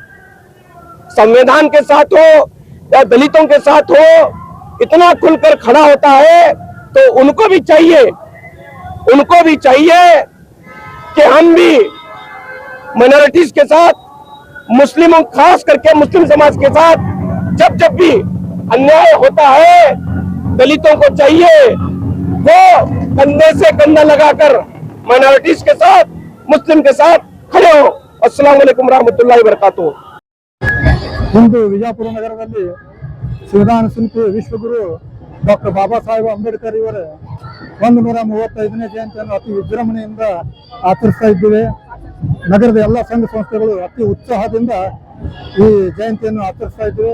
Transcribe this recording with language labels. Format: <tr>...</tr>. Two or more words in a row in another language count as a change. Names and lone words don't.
<hi>संविधान के साथ हो या दलितों के साथ हो, इतना खुलकर खड़ा होता है, तो उनको भी चाहिए कि हम भी माइनॉरिटीज के साथ, मुस्लिमों खास करके मुस्लिम समाज के साथ जब भी अन्याय होता है, दलितों को चाहिए वो कंधे से कंधा लगाकर माइनॉरिटीज के साथ, मुस्लिम के साथ खड़े हो।</hi> <ar>السلام عليكم ورحمة الله وبركاته.</ar> <kn>ಇಂದು ವಿಜಯಪುರ ನಗರದಲ್ಲಿ ಸಂವಿಧಾನ ಶಿಲ್ಪಿ ವಿಶ್ವಗುರು ಡಾಕ್ಟರ್ ಬಾಬಾ ಸಾಹೇಬ್ ಅಂಬೇಡ್ಕರ್ ಇವರ 135ನೇ ಜಯಂತಿಯನ್ನು ಅತಿ ವಿಜೃಂಭಣೆಯಿಂದ ಆಚರಿಸ್ತಾ ಇದ್ದೇವೆ. ನಗರದ ಎಲ್ಲ ಸಂಘ ಸಂಸ್ಥೆಗಳು ಅತಿ ಉತ್ಸಾಹದಿಂದ ಈ ಜಯಂತಿಯನ್ನು ಆಚರಿಸ್ತಾ ಇದ್ದೇವೆ.</kn>